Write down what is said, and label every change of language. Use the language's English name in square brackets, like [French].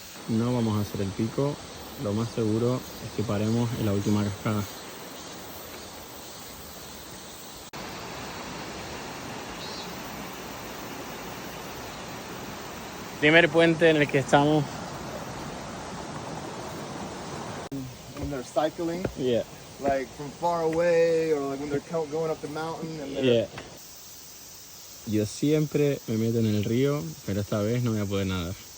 [Spanish] No vamos a hacer el pico. Lo más seguro es que paremos en la última cascada. Primer puente en el que estamos. [English] When they're cycling, Yeah. like from far away, or like when they're going up the mountain. And Yeah. [Spanish] Yo siempre me meto en el río, pero esta vez no voy a poder nadar.